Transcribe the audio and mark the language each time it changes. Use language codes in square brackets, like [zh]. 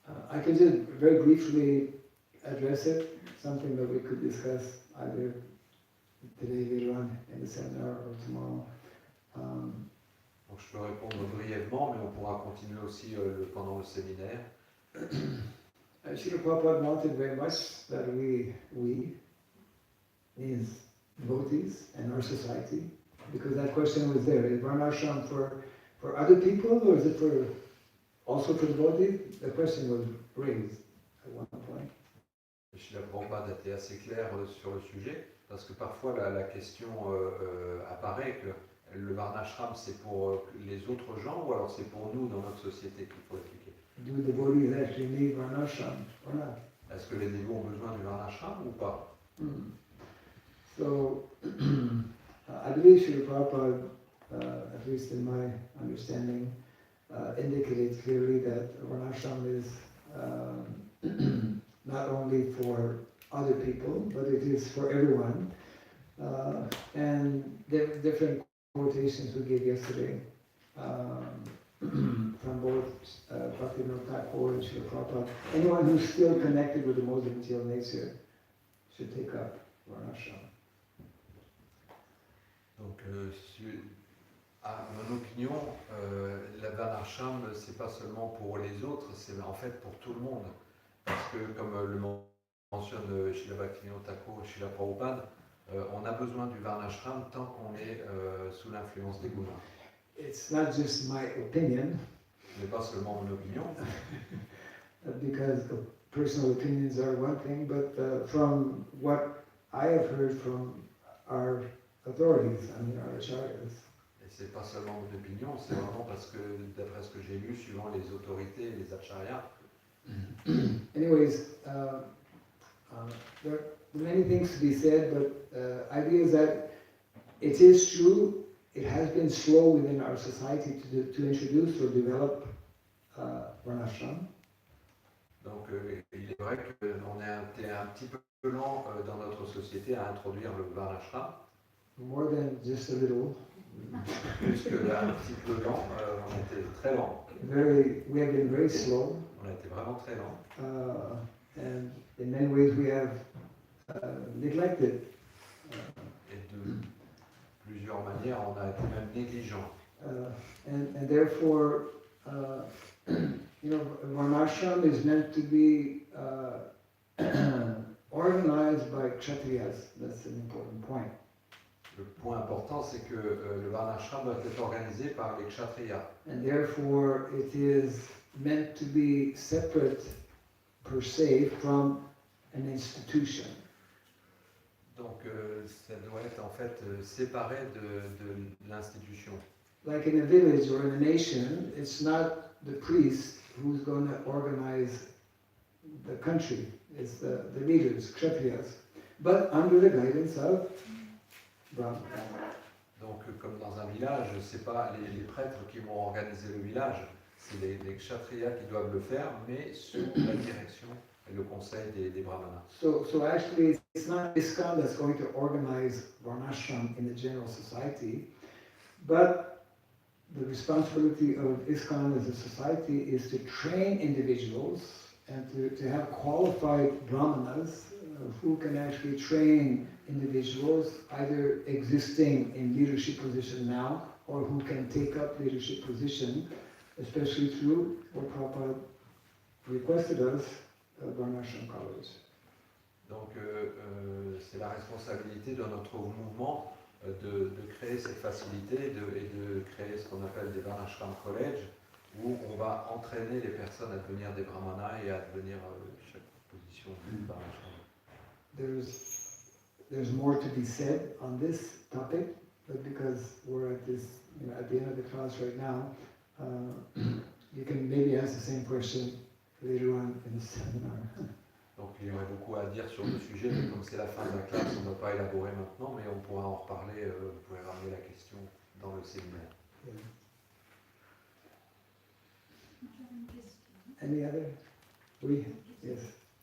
[en] I can just very briefly address it, something that we could discuss either today, later on in the seminar, or tomorrow. [fr] Donc je peux répondre brièvement, mais on pourra continuer aussi pendant le séminaire. [en] Srila Prabhupada wanted very much that we, his devotees and our society, because that question was there, is Varnashram for other people or is it also for devotees? The question was raised at one point. [fr] Srila Prabhupada était assez clair sur le sujet, parce que parfois la question apparaît que le Varnashram c'est pour les autres gens ou alors c'est pour nous dans notre société qu'il faut appliquer. [en] Do devotees actually need Varnashram or not? [fr] Est-ce que les dévots ont besoin du Varnashram ou pas? [en] So, I believe Srila Prabhupada, at least in my understanding, indicated clearly that Varnashram is not only for other people, but it is for everyone. And the different quotations we gave yesterday from both Bhakti and Srila Prabhupada. Anyone who's still connected with the modes of material nature should take up Varnashram. [fr] Donc, à mon opinion, la Varnashram, c'est pas seulement pour les autres, c'est en fait pour tout le monde. Parce que, comme le mentionne Srila Bhakti Thakur et Srila Prabhupada, on a besoin du Varnashram tant qu'on est sous l'influence des gunas. [en] It's not just my opinion. [fr] Ce n'est pas seulement mon opinion. [en] Because personal opinions are one thing, but from what I have heard from our authorities, I mean our acharyas. [fr] Et c'est pas seulement mon opinion, c'est vraiment parce que d'après ce que j'ai lu, suivant les autorités, les acharyas. [en] Anyways, there are many things to be said, but idea is that it is true. It has been slow within our society to introduce or develop Varnashram. [fr] Donc il est vrai qu'on est un petit peu lent dans notre société à introduire le Varnashram. [en] More than just a little. [fr] Plus qu'un petit peu lent, on était très lent. [en] We have been very slow. [fr] On a été vraiment très lent. [en] And in many ways we have neglected. [fr] Et de plusieurs manières, on a été même négligent. [en] And therefore, you know, Varnashram is meant to be organized by Kshatriyas. That's an important point. [fr] Le point important, c'est que le Varnashram doit être organisé par les Kshatriyas. [en] And therefore, it is meant to be separate per se from an institution. [fr] Donc, ça doit être en fait séparé de l'institution. [en] Like in a village or in a nation, it's not the priest who's going to organize the country. It's the leaders, Kshatriyas. but under the guidance of Brahma. [fr] Donc, comme dans un village, c'est pas les prêtres qui vont organiser le village, c'est les kshatriyas qui doivent le faire, mais sous la direction et le conseil des brahmanas. [en] So actually, it's not ISKCON that's going to organize varnashram in the general society, but the responsibility of ISKCON as a society is to train individuals and to have qualified brahmanas who can actually train individuals either existing in leadership position now or who can take up leadership position, especially through what Prabhupada requested us, Varnashram College. [fr] Donc c'est la responsabilité de notre mouvement de créer cette facilité et de créer ce qu'on appelle des Varnashram College, où on va entraîner les personnes à devenir des brahmanas et à devenir chaque position de Varnashram. [en] There's more to be said on this topic, but because we're at this, at the end of the class right now, you can maybe ask the same question later on in the seminar. [fr] Donc il y aurait beaucoup à dire sur le sujet, mais comme c'est la fin de la classe, on ne va pas élaborer maintenant, mais on pourra en reparler, vous pouvez ramener la question dans le séminaire. [en] Yeah. [fr] J'avais une question. [en] Any other? Oui, yes.